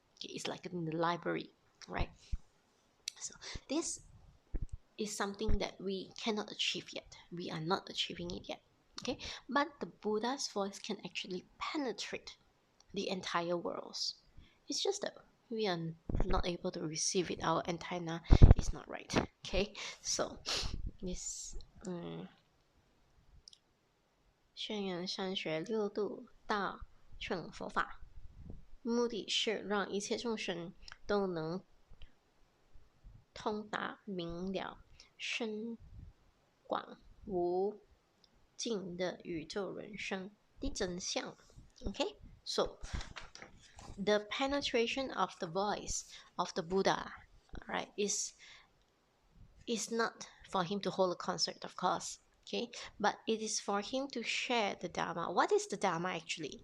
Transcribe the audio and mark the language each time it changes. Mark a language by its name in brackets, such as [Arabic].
[English] Okay, it's like in the library, right? So this is something that we cannot achieve yet. We are not achieving it yet. Okay, but the Buddha's voice can actually penetrate the entire world. It's just that we are not able to receive it. Our antenna is not right. Okay, so this [Chinese] 宣扬善学六度大乘佛法，目的是让一切众生都能通达明了深广无尽的宇宙人生的真相。 [English] Okay, so the penetration of the voice of the Buddha, right, is not for him to hold a concert, of course. Okay, but it is for him to share the Dharma. What is the Dharma actually?